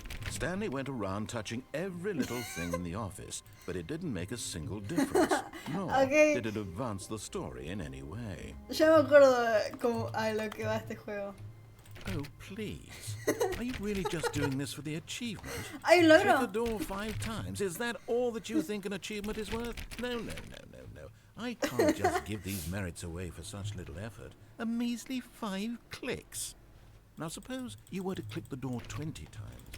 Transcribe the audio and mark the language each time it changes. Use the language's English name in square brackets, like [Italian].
[English] Stanley went around touching every little thing in the office, but it didn't make a single difference. Nor did it advance the story in any way. [Spanish] Ya me acuerdo como a lo que va este juego. [English] Oh, please. Are you really just doing this for the achievement? [Spanish] ¡Hay un [English] Check the [Spanish] logro! [English] door 5 times. Is that all that you think an achievement is worth? No. I can't just give these merits away for such little effort. A measly 5 clicks. Now suppose you were to click the door 20 times.